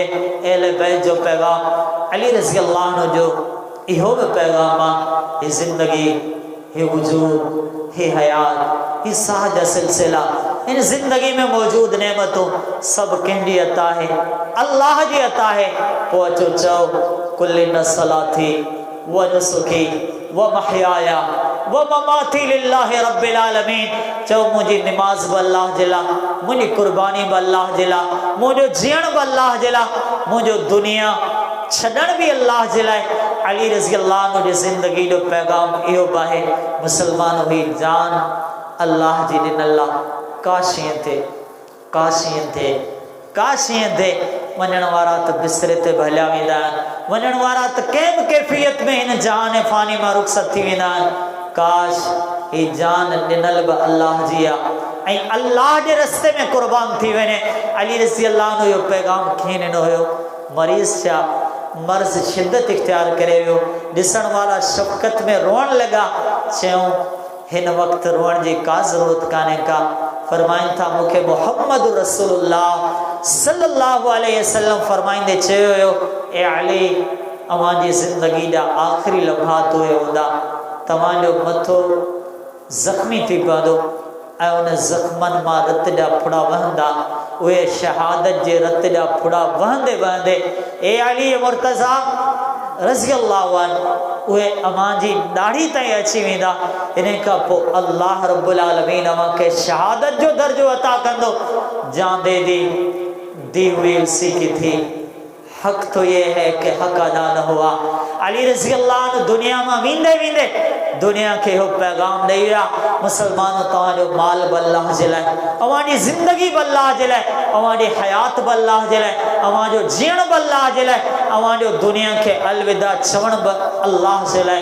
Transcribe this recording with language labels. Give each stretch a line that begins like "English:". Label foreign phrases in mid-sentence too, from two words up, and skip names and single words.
Sindhi: अहले बैत जो पैगाम अली
Arabic: رضي الله عنه
Sindhi: जो इहो बि पैगाम आहे, ही ज़िंदगी, ही वजूद, ही हयात, ही साह जा सिलसिला, इन ज़िंदगी में मौजूद नेमतूं सभु कंहिंजी अता आहे, अल्लाह जी अता आहे। पोइ अचो चओ
Arabic: قل إن صلاتي ونسكي ومحياي ومماتي لله رب العالمين.
Sindhi: चओ मुंहिंजी निमाज़ बि अल्लाह जे लाइ, मुंहिंजी कुर्बानी बि अल्लाह जे लाइ, मुंहिंजो जीअण बि अल्लाह जे लाइ, मुंहिंजो दुनिया छॾण बि अल्लाह जे लाइ। अली
Arabic: رضي الله عنه
Sindhi: जी ज़िंदगी जो पैगाम इहो बि आहे, मुसलमान हुई जान अल्लाह जी ॾिनल आहे। काशीअ ते काशीअ ते काशीअ ते वञण वारा त बिस्तरे ते बि हलिया वेंदा आहिनि, वञण वारा त कंहिं बि कैफ़ियत में हिन जान फ़ानी मां रुख़सत थी वेंदा आहिनि। काश ही जान ॾिनल बि अल्लाह जी आहे ऐं अल्लाह जे रस्ते में क़ुर्बान थी वञे। अली
Arabic: رضي الله عنه
Sindhi: इहो पैगाम कीअं ॾिनो हुयो। मरीज़ छा मर्ज़ शिद्दत इख्तियार करे वियो, ॾिसण वारा शफ़क़त में रोअण लॻा, चयूं हिन वक्त रोअण जी का ज़रूरत काने का। फरमाइन था मुखे मोहम्मद रसूलुल्लाह
Arabic: صلى الله عليه وسلم
Sindhi: फरमाइंदे चयो ए अली अवांजी ज़िंदगी दा आखिरी लम्हात हुए हुंदा तवांजो मथो ज़ख्मी थी पवंदो ऐं उन ज़ख्मनि मां रत जा फुड़ा वहंदा उहे शहादत जे रत जा फुड़ा वहंदे वहंदे ए अली मुर्तज़ा
Arabic: رضي الله عنه
Sindhi: उहे अमां जी ॾाढ़ी ताईं अची वेंदा। इन खां पोइ
Arabic: الله رب العالمين
Sindhi: अमां खे शहादत जो दर्जो अता कंदो।
Urdu: جان دے دی ہوئی اسی کی تھی. حق تو یہ ہے کہ حق ادا نہ ہوا.
Sindhi: अली
Arabic: رضي الله عنه
Sindhi: दुनिया में वींदे वींदे दुनिया के हो पैगाम दई विया मुसलमानों तव्हांजो माल बल्लाह जे लाइ अवांजी ज़िंदगी बल्लाह जे लाइ अवांजी हयात बल्लाह जे लाइ अवांजो जीअण बल्लाह जे लाइ अवांजो दुनिया के अलविदा चवण अल्लाह जे लाइ।